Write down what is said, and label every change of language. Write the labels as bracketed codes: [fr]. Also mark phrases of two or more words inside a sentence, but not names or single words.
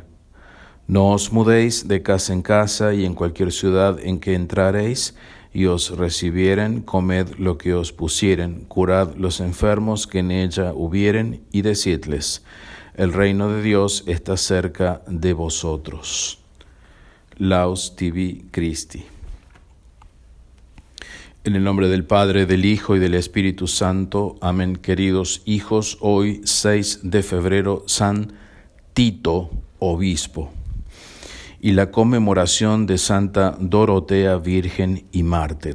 [es] No os mudéis de casa en casa, y en cualquier ciudad en que entraréis y os recibieren, comed lo que os pusieren, curad los enfermos que en ella hubieren, y decidles: el reino de Dios está cerca de vosotros. [la] Laus tibi Christi. [es] En el nombre del Padre, del Hijo y del Espíritu Santo. Amén. Queridos hijos, hoy 6 de febrero, San Tito, obispo, y la conmemoración de Santa Dorotea, virgen y mártir.